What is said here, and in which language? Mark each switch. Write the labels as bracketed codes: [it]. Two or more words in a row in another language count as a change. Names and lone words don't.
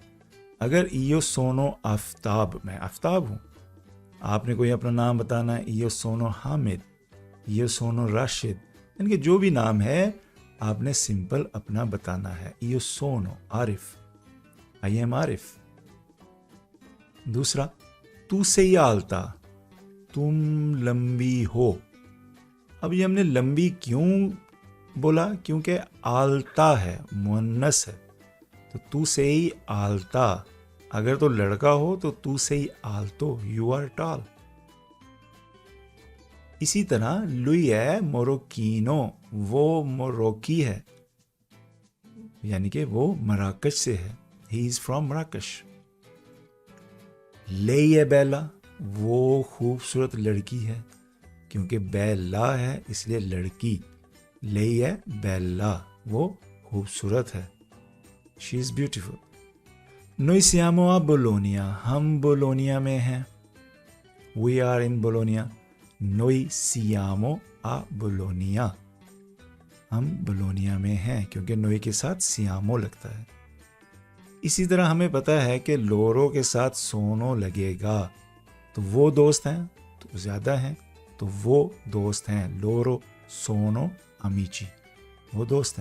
[ur] اگر [it] io sono [ur] آفتاب، میں آفتاب ہوں، آپ نے کوئی اپنا نام بتانا ہے، [it] io sono [ur] حامد، [it] io sono [ur] راشد، یعنی کہ جو بھی نام ہے آپ نے سمپل اپنا بتانا ہے، [it] io sono [ur] عارف، [en] I am [ur] عارف۔ [it] دوسرا، tu sei alta, [ur] تم لمبی ہو۔ اب یہ ہم نے لمبی کیوں بولا؟ کیونکہ آلتا ہے، مؤنث ہے، [it] tu sei alta, [ur] اگر تو لڑکا ہو [it] tu sei alto, [en] you are tall۔ [ur] اسی طرح [it] lui è marocchino, [ur] وہ موروکی ہے، یعنی کہ وہ مراکش سے ہے، [en] he is from مراکش۔ [it] lei è bella, [ur] وہ خوبصورت لڑکی ہے، کیونکہ بیلا ہے اس لیے لڑکی، [it] lei è bella, [ur] وہ خوبصورت ہے، [en] she is beautiful۔ [it] noi siamo a Bologna، [ur] ہم بولونیا میں ہیں، [en] we are in Bologna۔ [it] noi siamo a Bologna، [ur] ہم بولونیا میں ہیں، کیونکہ نوئی کے ساتھ سیامو لگتا ہے۔ اسی طرح ہمیں پتہ ہے کہ لورو کے ساتھ سونو لگے گا تو وہ دوست ہیں، تو زیادہ ہیں، تو وہ دوست ہیں، [it] loro sono amici, [ur] وہ دوست ہیں۔